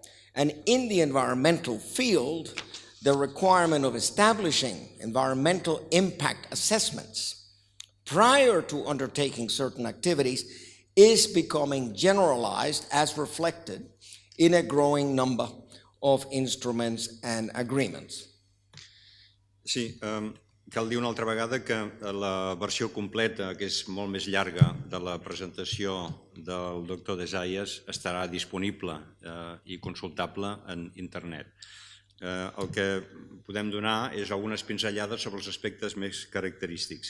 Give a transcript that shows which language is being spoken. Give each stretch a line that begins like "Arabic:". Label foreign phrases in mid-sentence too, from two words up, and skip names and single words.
English: And in the environmental field, the requirement of establishing environmental impact assessments prior to undertaking certain activities is becoming generalized, as reflected in a growing number of instruments and agreements.
Catalan: Sí, cal dir una altra vegada que la versió completa, que és molt més llarga, de la presentació del doctor Desayas estarà disponible i consultable en internet. El que podem donar és algunes pinzellades sobre els aspectes més característics.